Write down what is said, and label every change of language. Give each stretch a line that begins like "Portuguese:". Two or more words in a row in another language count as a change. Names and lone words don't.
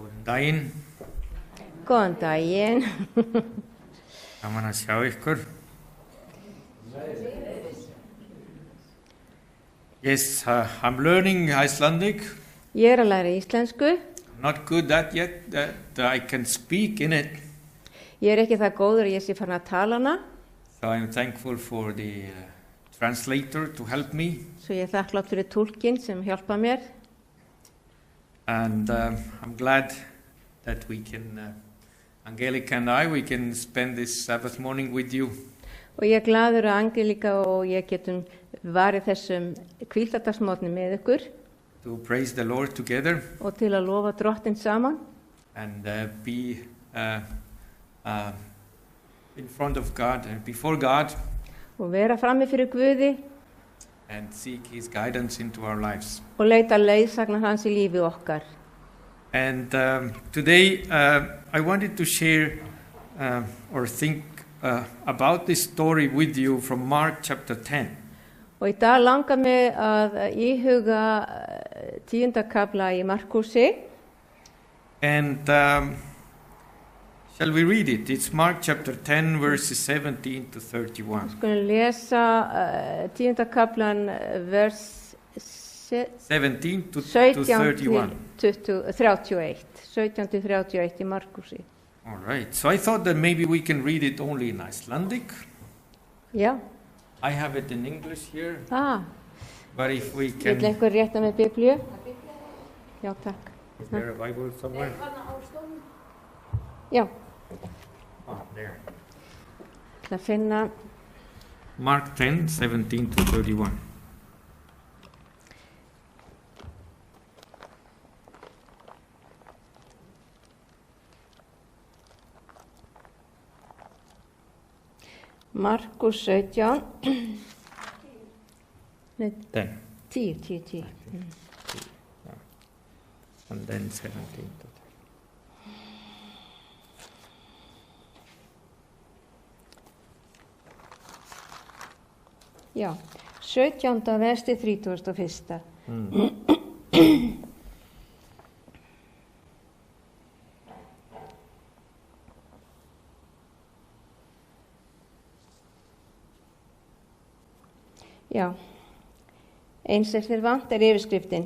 Icelandic: daginn. Góðan daginn. Gaman að sjá ykkur.
English: Yes, I'm learning Icelandic.
Icelandic: Ég að læra íslensku.
English: Not good at yet that I can speak in it.
Icelandic: Ég ekki það góður að ég sé farin að tala hana.
English: So I'm thankful for the translator to help me.
Icelandic: Svo ég þakklátt fyrir túlkinn sem hjálpa mér.
English: And I'm glad that we can, Angelica and I, we can spend this Sabbath morning with you.
Icelandic: Og ég glaður að Angelika og ég getum varið þessum hvíldardagsmorgni með ykkur.
English: To praise the Lord together.
Icelandic: Og til að lofa Drottinn saman.
English: And be in front of God and before God.
Icelandic: Og vera frammi fyrir Guði.
English: And seek His guidance into our lives.
Icelandic: Og leita leiðsagnar hans í lífi okkar.
English: And today I wanted to share or think about this story with you from Mark chapter 10.
Icelandic: Og í dag langar mig að íhuga 10. kafla í Markusi.
English: And shall we read it? It's Mark chapter 10 verses 17 to 31.
Icelandic: Skulum lesa 10. kaflan vers
English: 17 to 31. 31.
Icelandic: 17 til 31 í Markusi.
English: All right. So I thought that maybe we can read it only in Icelandic.
Icelandic: Já.
English: I have it in English here. But if we
Icelandic: Vil
English: can...
Icelandic: einhver rétta með Biblíu? Já, takk.
English: Is there a Bible somewhere?
Icelandic: Já.
English: Oh, there.
Icelandic: Það finna
English: Mark 10, 17 to 31.
Icelandic: Markus 17. Nei, 10. 10.
English: And then 17.
Icelandic: Já, 17. versti 31. Já, eins þér vant yfirskriftin.